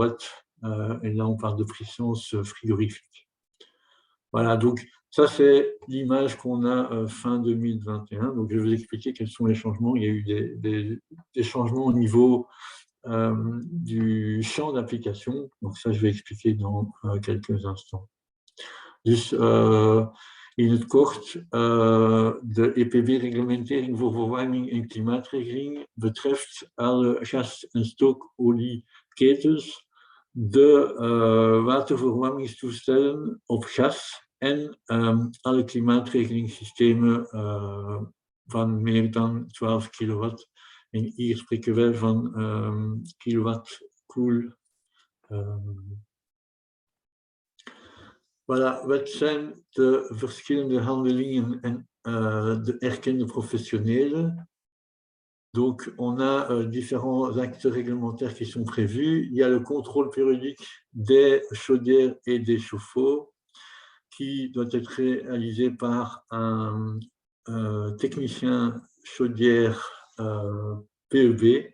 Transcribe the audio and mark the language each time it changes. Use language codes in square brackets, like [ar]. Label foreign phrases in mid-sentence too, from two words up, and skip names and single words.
[fr] Et là, on parle de puissance frigorifique. Voilà, donc ça, c'est l'image qu'on a fin 2021. Donc, je vais vous expliquer quels sont les changements. Il y a eu des changements au niveau du champ d'application. Donc ça, je vais expliquer dans quelques instants. [nl] Dus in het kort, de EPB-reglementering voor verwarming en klimaatregeling betreft alle gas- en stookolieketens, de waterverwarmingstoestellen op gas en alle klimaatregelingssystemen van meer dan 12 kilowatt. En hier spreken wij van kilowatt cool. Voilà, wat zijn de verschillende handelingen en de erkende professionnels? [fr] Donc, on a différents actes réglementaires qui sont prévus. Il y a le contrôle périodique des chaudières et des chauffe-eau qui doit être réalisé par un technicien chaudière PEB.